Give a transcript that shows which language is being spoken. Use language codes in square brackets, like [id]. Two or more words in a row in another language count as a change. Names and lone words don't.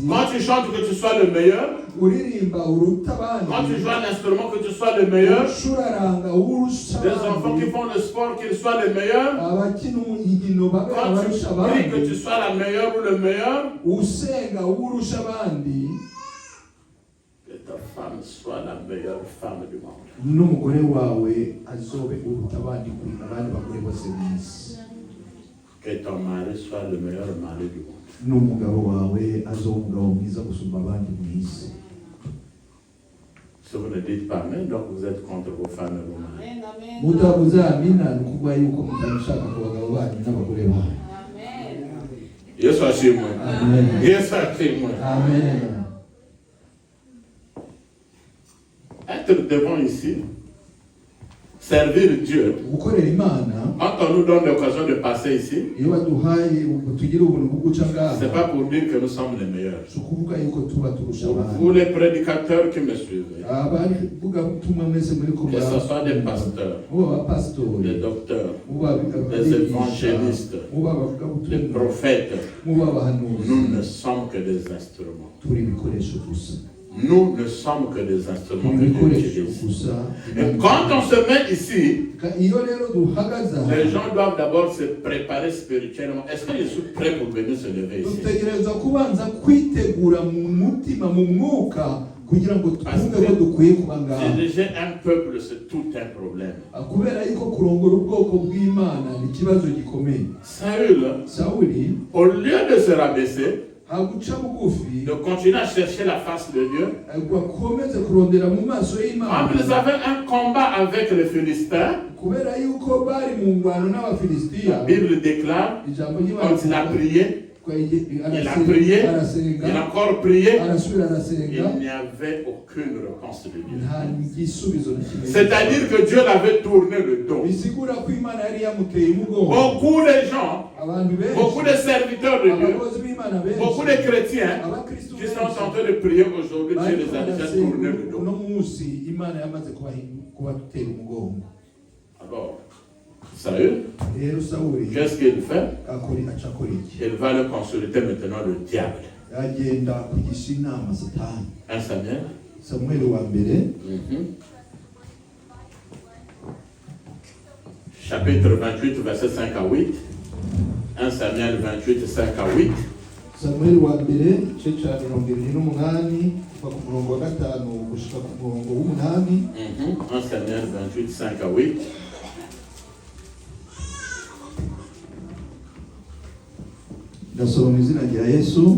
[fr] Quand tu chantes, que tu sois le meilleur. [rn] Uririmba uruta abandi. [fr] Quand tu joues un instrument, que tu sois le meilleur. [rn] Ushuraranga urusha [fr] Des enfants qui font le sport, qu'ils soient les meilleurs. [rn] abakina inkino babe [fr] Quand tu [rn] abarusha [fr] pries, [rn] abandi. [fr] que tu sois la meilleure ou le meilleur. [rn] Usenga urusha abandi. [fr] Que ta femme soit la meilleure femme du monde. [rn] N'umugore wawe azobe uruta abandi kurinda abandi bagore bose mw'isi. [fr] Que ton mari soit le meilleur mari du monde. [rn] N'umugabo wawe azobe umugabo mwiza gusumba abandi mw'isi. [fr] Si vous ne dites pas amen, donc vous êtes contre vos femmes et vos maris. [rn] Mutavuze amina ni ukuvuga yuko mutabishaka ku bagabo banyu n'abagore banyu. Yesu ashimwe. Amen. Yesu ashimwe. Amen. [fr] Être devant ici, servir Dieu. [rn] Gukorera Imana, [fr] Quand on nous donne l'occasion de passer ici, [rn] iyo baduhaye tugira ubuntu bwo guca ngaha, [fr] c'est pas pour dire que nous sommes les meilleurs. [rn] si ukuvuga yuko tuba turusha [fr] Pour [rn] abandi. [fr] vous les prédicateurs qui me suivent, [rn] Abavuga butumwa mwese muri [fr] que ce soit des pasteurs, [rn] muba abapasitori, [fr] des docteurs, [rn] muba [fr] des évangélistes, [rn] muba abavuga [fr] des [rn] butumwa, [fr] prophètes, [rn] muba abahanuzi, [fr] nous ne sommes que des instruments. [rn] turi ibikoresho gusa. [fr] Nous ne sommes que des instruments [rn] Turi [fr] que Dieu [rn] ibikoresho [fr] utilise. [rn] gusa. [fr] Et quand on se met ici, [rn] Iyo rero duhagaze aha, [fr] les gens doivent d'abord se préparer spirituellement. Est-ce que je suis prêt pour venir se lever ici? [rn] dutegereza kubanza kwitegura mu mutima, mu mwuka, kugira ngo twumve ko dukwiye kuba ngaha. [fr] Diriger un peuple, c'est tout un problème. [rn] Kubera yuko kurongora ubwoko bw'Imana ni ikibazo gikomeye. Sawuli, [fr] au lieu de se rabaisser, [rn] haguca bugufi, [fr] de continuer à chercher la face de Dieu, [rn] akomeze kurondera mu maso y'Imana. [fr] comme ils avaient un combat avec les Philistins, [rn] Kubera yuko bari mu ngwano [fr] la [rn] n'Abafilisitiya, [fr] Bible déclare, [rn] ijambo [fr] quand il a [rn] ry'Imana, [fr] prié, il a prié, il a encore prié, [rn] arasubira [fr] il [rn] arasenga, [fr] n'y avait aucune réponse de Dieu. [rn] nta gisubizo na kimwe. [fr] C'est-à-dire que Dieu l'avait tourné le dos. [rn] bisigura ko Imana yari yamuteye umugongo. [fr] Beaucoup de gens, [rn] Abantu benshi, [fr] beaucoup de serviteurs de Dieu, [rn] abakozi b'Imana benshi, [fr] beaucoup de chrétiens [rn] abakristo [fr] qui sont en train de prier aujourd'hui, Dieu les a déjà tourné le dos. [rn] uno munsi Imana yamaze kubatera umugongo. [fr] Alors, sérieux, [rn] Rero Sawuli [fr] qu'est-ce qu'il fait? [rn] aca akora iki? [fr] Il va le consulter maintenant le diable. [rn] Agenda kugisha inama Satani. [fr] 1 Samuel. [rn] Samueli wa mbere, [fr] Chapitre 28, versets 5 à 8. 1 Samuel 28, 5 à 8. [rn] Samueli wa mbere igice cya 28 kuva ku murongo wa 5 gushika ku murongo w'8. [fr] 1 Samuel 28, 5 à 8. [rn] Ndasoma mu izina rya Yesu.